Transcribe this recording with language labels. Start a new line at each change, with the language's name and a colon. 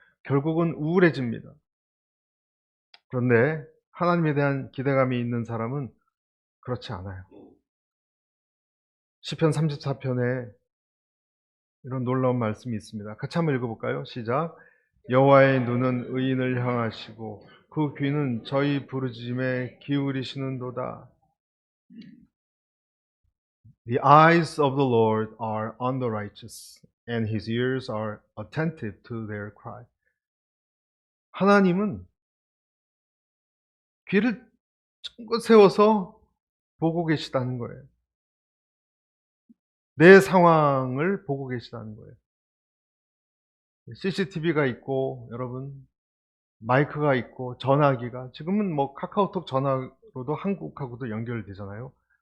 Korean: 결국은 우울해집니다. 그런데 하나님에 대한 기대감이 있는 사람은 그렇지 않아요. 시편 34편에 이런 놀라운 말씀이 있습니다. 같이 한번 읽어볼까요? 시작. 여호와의 눈은 의인을 향하시고 그 귀는 저희 부르짖음에 기울이시는도다.
English: The eyes of the Lord are on the righteous, and his ears are attentive to their cry.
Korean: 하나님은 귀를 쫑긋 세워서 보고 계시다는 거예요. 내 상황을 보고 계시다는 거예요. CCTV가 있고, 여러분, 마이크가 있고, 전화기가, 지금은 뭐 카카오톡 전화로도 한국하고도 연결되잖아요.